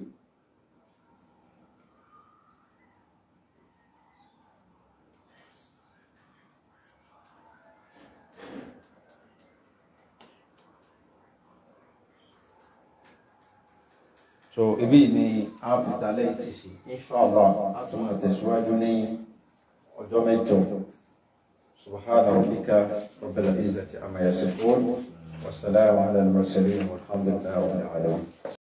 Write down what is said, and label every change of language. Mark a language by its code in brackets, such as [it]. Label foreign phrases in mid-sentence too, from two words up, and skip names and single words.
[yo] so ibi ni a fi dalẹ̀ ti ṣe inshallah a tún máa tẹ̀síwájú ní ọjọ́ mẹ́jọ [ar] سبحان ربك رب العزة عما يصفون وسلام على المرسلين والحمد لله رب العالمين.